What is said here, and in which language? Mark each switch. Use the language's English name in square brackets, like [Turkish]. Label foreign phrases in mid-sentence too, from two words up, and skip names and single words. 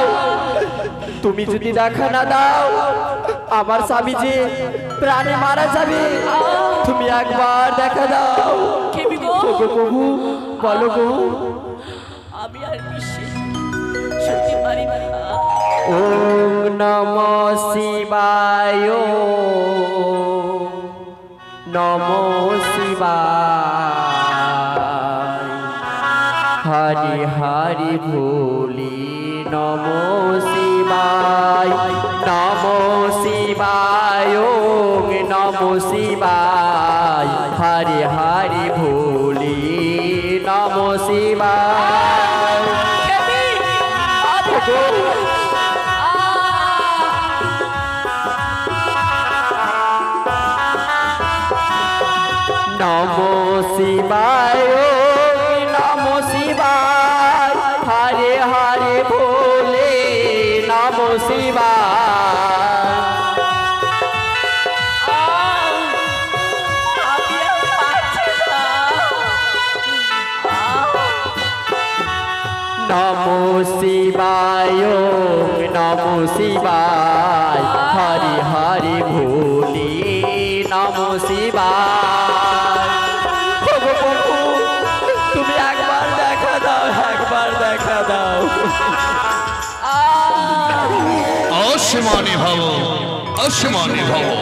[Bangla] তুমি যদি দেখা না দাও আমার স্বামী যে প্রাণে মারা যাবে। তুমি একবার দেখা দাও ওগো প্রভু, বলো গো। আমি আর সত্যি পারি না। [Sanskrit] ওম নমঃ শিবায়, নমঃ শিবায়, হরি হরি ভোলে নমঃ শিবায়, নমঃ শিবায়, নমঃ শিবায়, হরি হরি ভোলে নমঃ শিবায়। নমো শিবায়, নমো শিবায়, হরে হরে ভোলে নমো শিবায়। নমো শিবায়, নমো শিবায়, হরে হরে ভোলে নমো শিবায়। [Bangla] তুমি একবার দেখা দাও, একবার দেখা দাও। অসমানে ভাব, অসমানে ভাব,